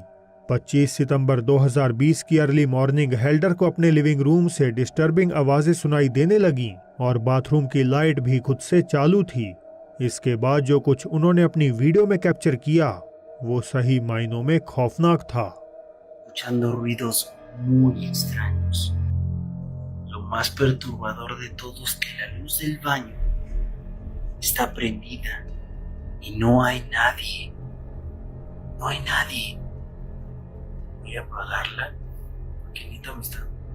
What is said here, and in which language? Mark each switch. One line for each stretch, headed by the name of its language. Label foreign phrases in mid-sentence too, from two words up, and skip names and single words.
Hindi: 25 सितंबर 2020 की
English: early morning
Hindi: हेल्डर को अपने
English: living room
Hindi: से डिस्टर्बिंग आवाजें सुनाई देने लगीं और बाथरूम की लाइट भी खुद से चालू थी। इसके बाद जो कुछ उन्होंने अपनी वीडियो में कैप्चर किया वो सही मायनों में खौफनाक था।
Spanish: Escuchando ruidos muy extraños. Lo más perturbador de todo es que la luz del baño está prendida y no hay nadie. No hay nadie. Voy a apagarla porque Anita me está...